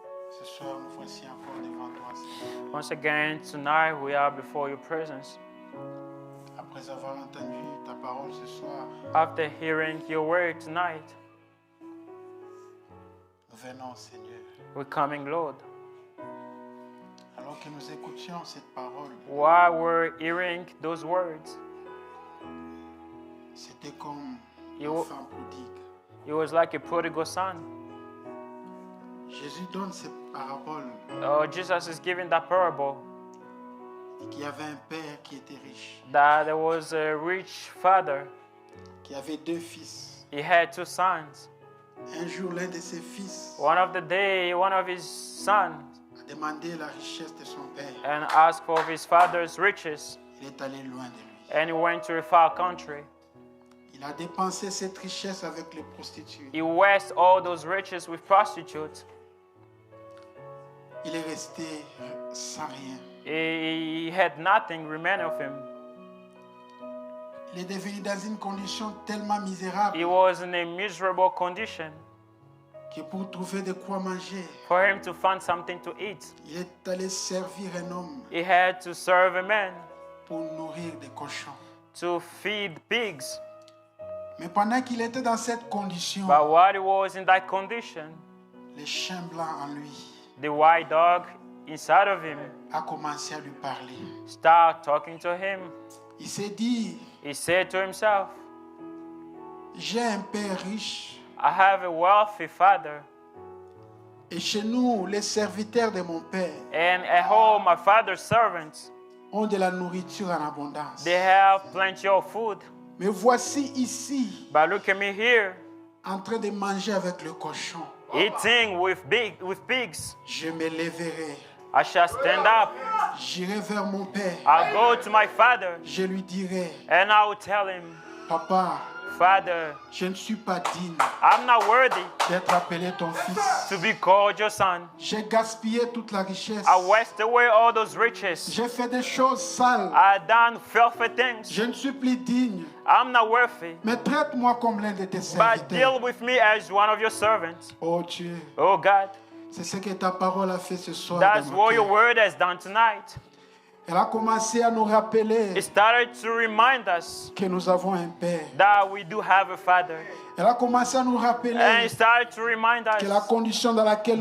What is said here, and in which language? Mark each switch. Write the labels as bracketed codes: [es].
[fr] ce soir nous voici encore devant toi, Seigneur. [en] once again tonight we are before your presence. [fr] Après avoir entendu ta parole ce soir, [en] After hearing your word tonight, [fr] nous venons, Seigneur. [en] we're coming, Lord. [fr] Alors que nous écoutions cette parole, [en] While we're hearing those words, [fr] c'était comme [en] You- [fr] l'enfant prodigue. [en] it was like a prodigal son. [fr] Jésus donne cette parabole [en] Jesus is giving that parable [fr] qu'il y avait un père qui était riche, [en] that there was a rich father. [fr] qui avait deux fils. [en] He had two sons. [fr] Un jour, l'un de ses fils [en] One of the day, one of his sons [fr] a demandé la richesse de son père. [en] and asked for his father's riches, [fr] Il est allé loin de lui. [en] and he went to a far country. [fr] Il a dépensé cette richesse avec les prostituées. [en] He wasted all those riches with prostitutes. [fr] Il est resté sans rien. [en] He had nothing remain of him. [fr] Il est devenu dans une condition tellement misérable [en] He was in a miserable condition. [fr] que pour trouver de quoi manger, [en] For him to find something to eat, [fr] il est allé servir un homme [en] he had to serve a man [fr] pour nourrir des cochons. [en] to feed pigs. [fr] Mais pendant qu'il était dans cette condition, [en] But while he was in that condition, [fr] le chien blanc en lui [en] the white dog inside of him [fr] a commencé à lui parler. [en] started talking to him. [fr] Il s'est dit, [en] He said to himself, [fr] j'ai un père riche [en] I have a wealthy father, [fr] et chez nous, les serviteurs de mon père [en] and at home my father's servants, [fr] ont de la nourriture en abondance. [en] they have plenty of food. [fr] Mais voici ici, [en] But look at me here, [fr] en train de manger avec le cochon. [en] eating with pigs. [fr] Je me lèverai [en] I shall stand up. [fr] J'irai vers mon père. [en] I'll go to my father [fr] Je lui dirai, [en] and I will tell him, [fr] papa, [en] Father, [fr] je ne suis pas digne [en] I'm not worthy [fr] d'être appelé ton fils. [en] to be called your son. [fr] J'ai gaspillé toute la richesse. [en] I wasted away all those riches. [fr] J'ai fait des choses sales. [en] I done filthy things. [fr] Je ne suis plus digne. [en] I'm not worthy. [fr] Mais traite-moi comme l'un de tes [en] But [fr] serviteurs. [en] deal with me as one of your servants. [fr] Oh Dieu, [en] Oh God, [fr] c'est ce que ta parole a fait ce soir. [en] that's [fr] dans mon [en] what your [fr] cœur. [en] word has done tonight. [fr] Elle a commencé à nous rappeler [en] It started to remind us [fr] que nous avons un Père. [en] that we do have a father. [fr] Elle a commencé à nous [en] And [fr] rappeler [en] it started to remind [fr] que la [en] us [fr] condition dans laquelle